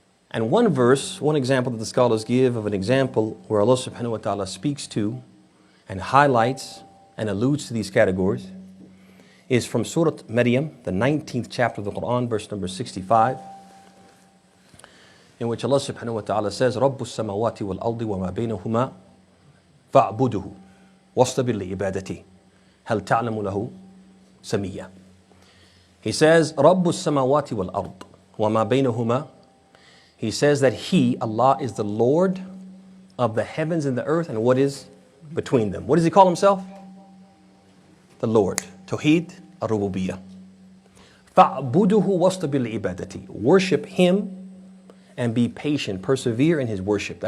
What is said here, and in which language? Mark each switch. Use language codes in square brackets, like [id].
[en] And one verse, one example that the scholars give of an example where Allah subhanahu wa ta'ala speaks to and highlights and alludes to these categories is from Surah Maryam, the 19th chapter of the Quran, verse number 65, in which Allah subhanahu wa ta'ala says, [ar] رَبُّ السَّمَوَاتِ وَالْأَرْضِ وَمَا بَيْنَهُمَا فَاعْبُدُهُ وَاصْطَبِرْ لِعِبَادَتِهِ هَلْ تَعْلَمُ لَهُ سَمِيًّا. [en] He says, [ar] رَبُّ السَّمَوَاتِ وَالْأَرْضِ وَمَا بَيْنَهُمَا. [en] He says that He, Allah, is the Lord of the heavens and the earth and what is between them. What does He call Himself? The Lord. Tawhid ar-Rububiyyah. [ar] فَاعْبُدُهُ وَاصْطَبِرْ لِعِبَادَتِهِ. [en] Worship Him and be patient, persevere in His worship.